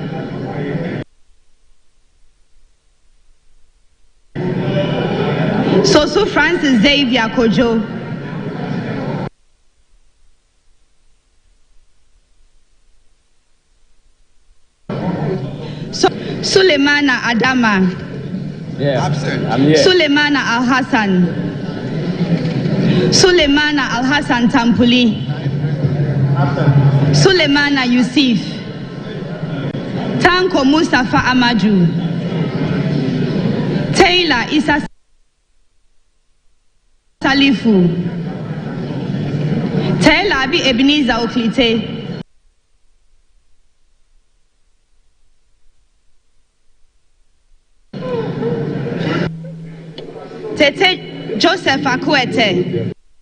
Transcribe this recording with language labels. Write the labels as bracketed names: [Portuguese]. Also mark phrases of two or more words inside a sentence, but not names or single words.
[English] Soso Francis Xavier Kojo. Sulemana Adama. Yeah, absent. I'm here. Sulemana Al Hassan. Sulemana Al Hassan Tampuli. Absent. Sulemana Yusuf. Tanko Mustafa Amaju. Taylor Isa Salifu. Taylor Abi Ebenezer Oklite. Tete Joseph Akwete.